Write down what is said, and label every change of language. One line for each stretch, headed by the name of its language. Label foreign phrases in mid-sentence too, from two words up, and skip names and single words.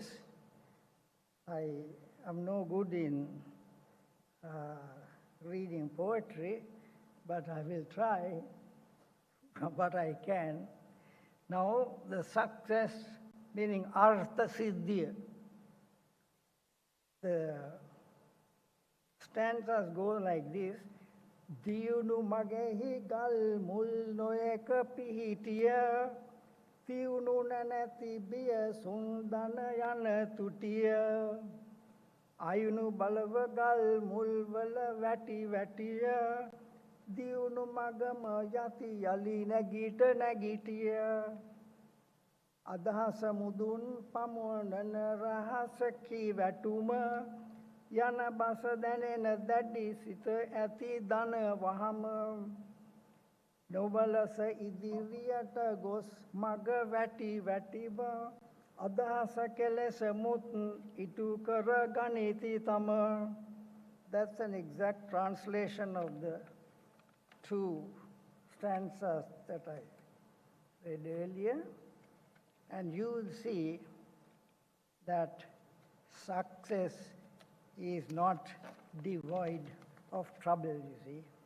English: I am no good in reading poetry, but I will try what I can. Now the success, meaning
Sinhala: අර්ථ සිද්ධිය.
English: The stanzas go like this.
Sinhala: දියුණු මගෙහි ගල් මුල් නොඑක පිහිටිය තියුණු නැති බිය සුන්දන යන තුටිය අයුණු බලව ගල් මුල්වල වැටි වැටිය දියුණු මගම යති යලි නැගිට නැගිටිය අදහස මුදුන් පමුණන රහසකි වැටුම යන බස දැනෙන දැඩි සිත ඇති දන වහම නොබලස ඉදිරියට ගොස් මග වැටි වැටිව අදහස කෙලෙස මුත් ඉටු කර ගනිති තම.
English: That's an exact translation of the two stanzas that I read earlier. And you will see that success is not devoid of trouble, you see.